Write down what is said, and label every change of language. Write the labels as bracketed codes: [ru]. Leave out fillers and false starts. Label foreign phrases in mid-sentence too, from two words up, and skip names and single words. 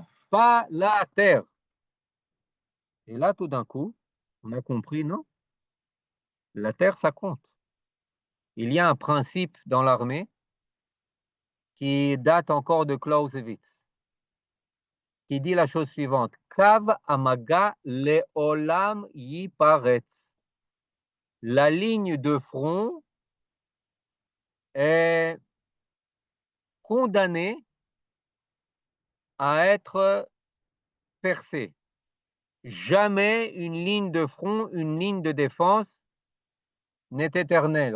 [fr] Pas la terre. Et là, tout d'un coup, on a compris, non, la terre, ça compte. Il y a un principe dans l'armée qui date encore de Clausewitz, qui dit la chose suivante: [he] Kav amaga leolam yiparetz. [fr] La ligne de front est condamnée à être percée. Jamais une ligne de front, une ligne de défense n'est éternelle.